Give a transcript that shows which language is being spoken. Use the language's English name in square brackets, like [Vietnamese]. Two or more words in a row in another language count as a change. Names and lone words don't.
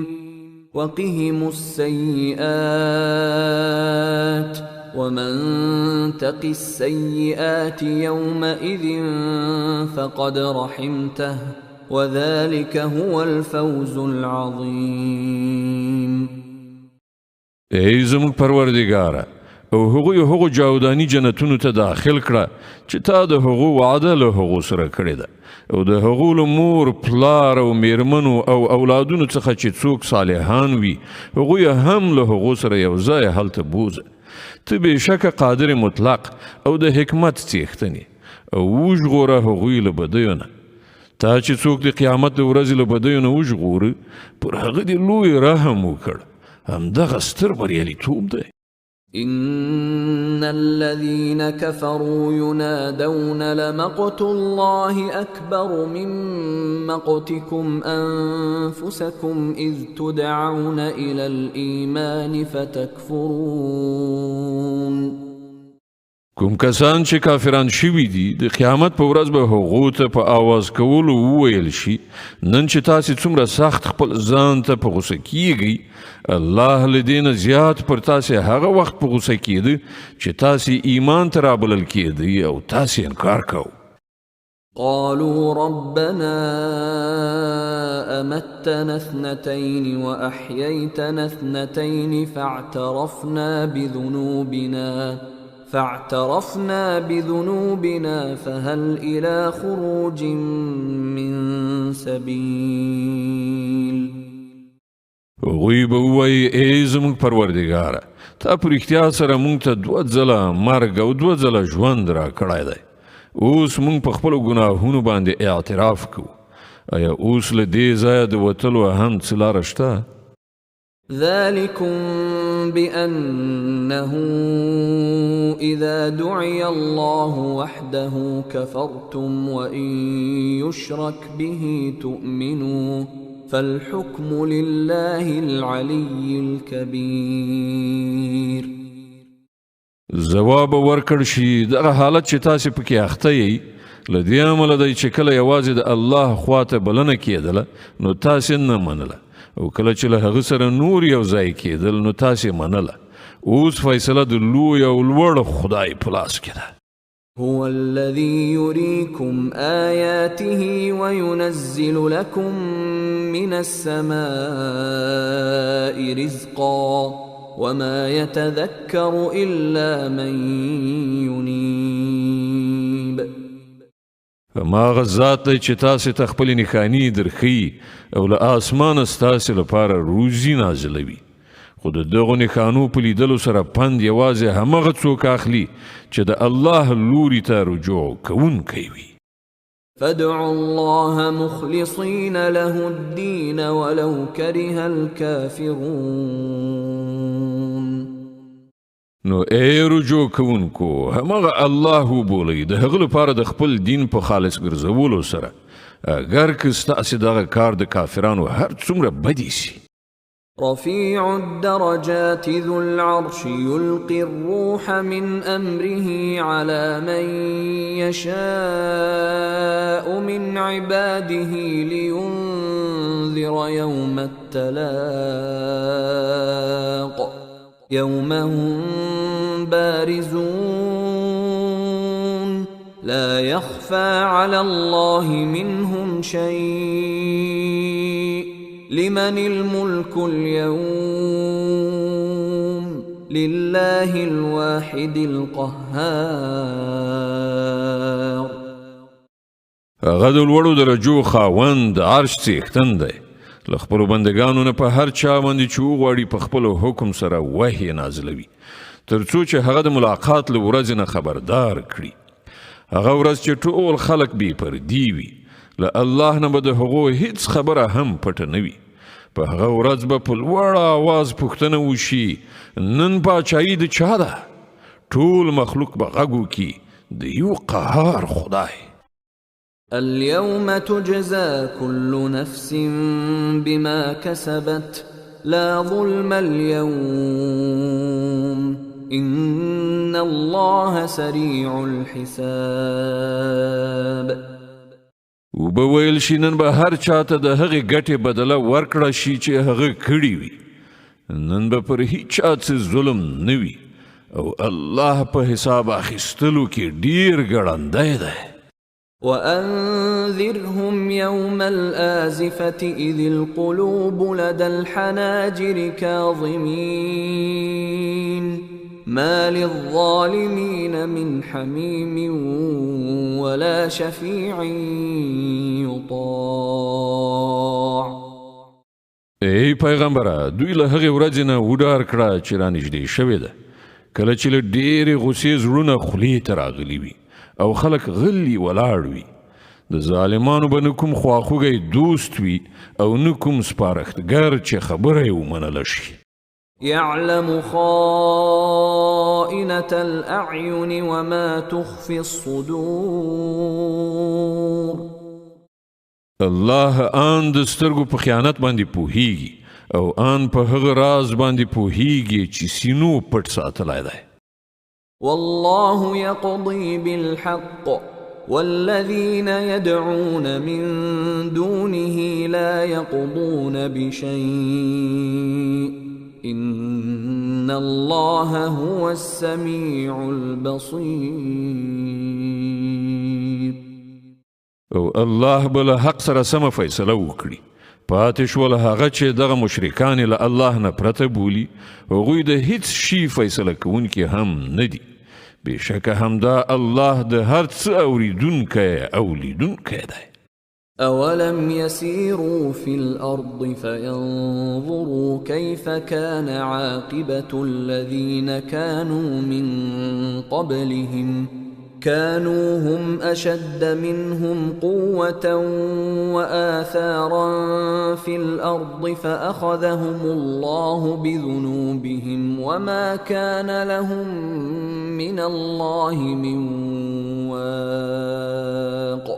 [Arabic] وقهم السيئات ومن تق السيئات يومئذ فقد رحمته وذلك هو الفوز العظيم. [Pashto] ای زموږ پروردګاره، او هغوی هغو جاودانی جنتونو ته داخل کړه چې تا د هغو وعده له هغو سره کړې ده او د هغو له مور پلار او میرمنو او اولادونو څخه چې څوک صالحان وي هغوی هم له هغو سره یو ځای هلته بوزه ته بېشکه قادر مطلق او د حکمت څښتنې او وژغوره هغوی له بدیو نه تا چې څوک د قیامت د ورځې له بدیو نه وژغوره پر هغه دې لوی رحم وکړ همدغه ستر بریالیتوب دی [Arabic] إن الذين كفروا ينادون لمقت الله أكبر من مقتكم أنفسكم إذ تدعون إلى الإيمان فتكفرون [Pashto] کوم کسان چې کافران شوي دي د قیامت په ورځ به هغو ته په آواز کولو وویل شي نن چې تاسې څومره سخت خپل ځان ته په غوسه کیږئ الله له دې نه زیات پر تاسې هغه وخت په غوسه کیده چې تاسې ایمان ته رابلل کیدئ او تاسې انکار کوئ [Arabic] قالوا ربنا أمتنا اثنتين وأحييتنا اثنتين فاعترفنا بذنوبنا فهل إلى خروج من سبيل [Pashto] غوی به ووایي ای زموږ پروردګاره تا په رښتیا سره موږ ته 2 ځله مرګ او 2 ځله ژوند راکړی دی اوس موږ په خپلو ګناهونو باندې اعتراف کوو آیا اوس له دې ځایه د وتلو هم څه لاره شته [Arabic] ذلكم بأنه إذا دعي الله وحده كفرتم وإن يشرك به تؤمنوا فالحكم لله العلي الكبير [Pashto] جواب ورکړ شي دغه حالت چې تاسې پکې اخته یې له دې امله دی چې کله یوازې د الله خواته بلنه کېدله نو تاسې نه منله او کله چې له هغه سره نور یو ځای کېدل نو تاسې منله اوس فیصله د لوی او لوړ خدای په لاس کې ده [Arabic] هو الذي يريكم آياته وينزل لكم من السماء رزقا وما يتذكر إلا من ينيب [Pashto] هماغه ذات دی چې تاسې ته خپلې نښانې درښیي او له آسمانه ستاسې لپاره روزي نازلوي خو د دغو نښانو په لیدلو سره پند یوازې همغه څوک اخلي چې د الله لوري ته رجوع کوونکی وي [Arabic] فادعوا الله مخلصين له الدين ولو كره الكافرون [Pashto] نو ای رجوع کوونکو همغه الله وبولئ د هغه لپاره د خپل دین په خالص ګرځولو سره اگر که ستاسې دغه کار د کافرانو هر څومره بدی سي [Arabic] رفيع الدرجات ذو العرش يلقي الروح من أمره على من يشاء من عباده لينذر يوم التلاق يوم هم بارزون لا يخفى على الله منهم شيء لمن الملك اليوم لله الواحد القهار [Pashto] هغه د لوړو درجو خاوند عرش څښتن دی له خپلو بندګانو نه په هر چا باندې چې وغواړي په خپلو حکم سره وحی نازلوي تر څو چې هغه د ملاقات له ورځې نه خبردار کړي هغه ورځ چې ټول خلک بې پردي وي له الله نه به د هغو هیڅ خبره هم پټه نه وي په هغه ورځ به په لوړ آواز پوښتنه وشي نن پاچایي د چا ده ټول مخلوق به غږ وکړي د یو قهار خدای [Arabic] اليوم تجزى كل نفس بما كسبت لا ظلم اليوم إن الله سريع الحساب [Pashto] وبویل شي نن به هر چاته د هغې ګټې بدله ورکړه شي چې هغه کړي وي نن به پر هیچا څه ظلم نه وي او الله په حساب اخیستلو کې ډیر ګړندی دی [Arabic] وأنذرهم يوم الآزفة إذ القلوب لدى الحناجر كاظمين ما للظالمين من حميم ولا شفيع يطاع. [Pashto] ای پیغمبره دوی له هغې ورځې نه وډار کړه چې رانږدې شوې ده کله چې له ډېرې غوسې زړونه خولې ته راغلي وي او خلک غلي ولاړ وي د ظالمانو به نه کوم خواخوږی دوست وي او نه کوم سپارښتګر چې خبره یې ومنله شي. [Arabic] يعلم خائنة الأعين وما تخفي الصدور. [Pashto] الله آن د سترګو په خیانت باندې پوهیږي او آن په هغه راز باندې پوهیږي چې سینو پټ ساتلی دی. [Arabic] والله يقضي بالحق والذين يدعون من دونه لا يقضون بشيء إن الله هو السميع البصير. [Pashto] او الله بل حق سره سم فیصله وکړي پاتې شول هغه چې دغه مشرکان له الله نه پرته بولي هغوی د هیڅ شي فیصله کوونکي هم نه دي بېشکه همدا الله د هر څه اوریدونکی او لیدونکی دی. [Arabic] أولم يسيروا في الأرض فينظروا كيف كان عاقبة الذين كانوا من قبلهم كانوا هم أشد منهم قوة وآثارا في الأرض فأخذهم الله بذنوبهم وما كان لهم من الله من واق.